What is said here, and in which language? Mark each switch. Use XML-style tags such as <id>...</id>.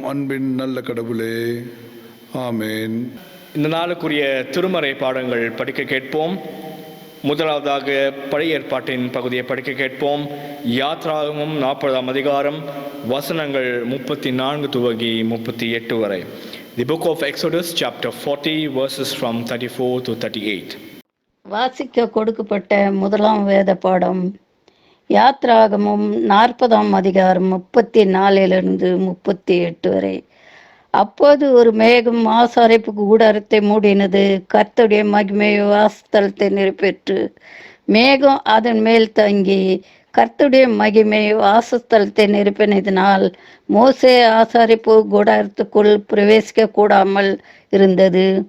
<ta>அன்பின் நல்ல கடவுளே, ஆமேன். இந்த நாளுக்குரிய திருமறை பாடங்கள் படிக்க கேட்போம். முதலாவதாக பழைய ஏற்பாட்டின் பகுதியை படிக்க கேட்போம். யாத்ராகமம் 40ஆம் அதிகாரம் வசனங்கள் 34 துவங்கி 38 வரை.</ta> <en>The book of Exodus chapter 40 verses from 34 to 38.</en> <ta>வாசிக்க கொடுக்கப்பட்ட முதலாம் வேத பாடம் யாத்ராகமம் 40ஆம் அதிகாரம் 34 38 வரை. அப்போது ஒரு மேகம் ஆசாரிப்பு கூடாரத்தை மூடினது. கர்த்தருடைய மகிமை வாசஸ்தலத்தை நிறைவேற்று. மேகம் அதன் மேல் தங்கி கர்த்தருடைய மகிமை வாசஸ்தலத்தை நிரப்பினதினால் மோசே ஆசாரிப்பு கூடாரத்துக்குள் பிரவேசிக்க கூடாமல் இருந்தது.</ta>